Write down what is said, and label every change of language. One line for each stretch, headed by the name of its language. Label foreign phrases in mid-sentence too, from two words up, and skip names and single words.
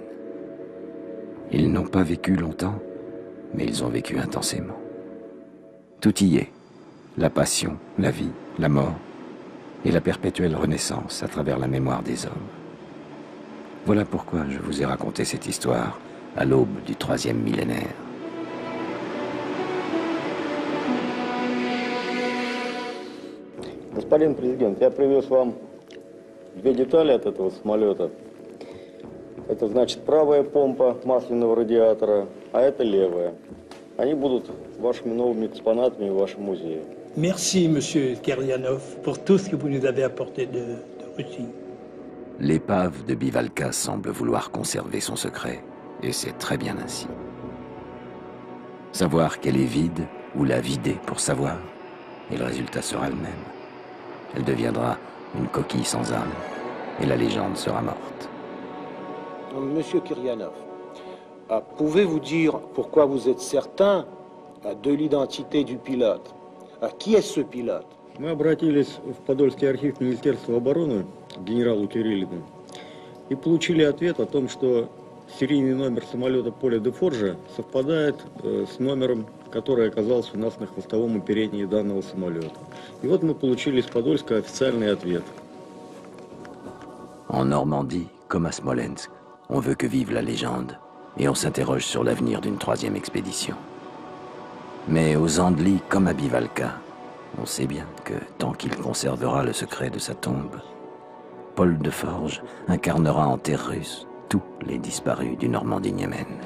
French: Ils n'ont pas vécu longtemps, mais ils ont vécu intensément. Tout y est. La passion, la vie, la mort et la perpétuelle renaissance à travers la mémoire des hommes. Voilà pourquoi je vous ai raconté cette histoire à l'aube du 3e millénaire.
Russian: Господин президент, я привез вам две детали от этого самолета. Это значит правая помпа масляного радиатора, а это левая. Они будут вашими новыми экспонатами в вашем музее.
French: Merci, Monsieur Kiryanov, pour tout ce que vous nous avez apporté de Russie. L'épave de Bivalka semble vouloir conserver son secret, et c'est très bien ainsi. Savoir qu'elle est vide, ou la vider pour savoir, et le résultat sera le même. Elle deviendra une coquille sans âme, et la légende sera morte. Monsieur Kiryanov, pouvez-vous dire pourquoi vous êtes certain de l'identité du pilote? Qui est ce pilote?
Russian: Мы обратились в Подольский архив Министерства обороны к генералу Кириллину и получили ответ о том, что серийный номер самолета Поля де Форжа совпадает с номером, который оказался у нас на хвостовом оперении данного самолета. И вот мы получили из Подольска официальный ответ.
French: En Normandie, comme à Smolensk, on veut que vive la légende et on s'interroge sur l'avenir d'une 3e expédition. Mais aux Andelys, comme à Bivalka, on sait bien que tant qu'il conservera le secret de sa tombe, Paul de Forge incarnera en terre russe tous les disparus du Normandie-Niemen.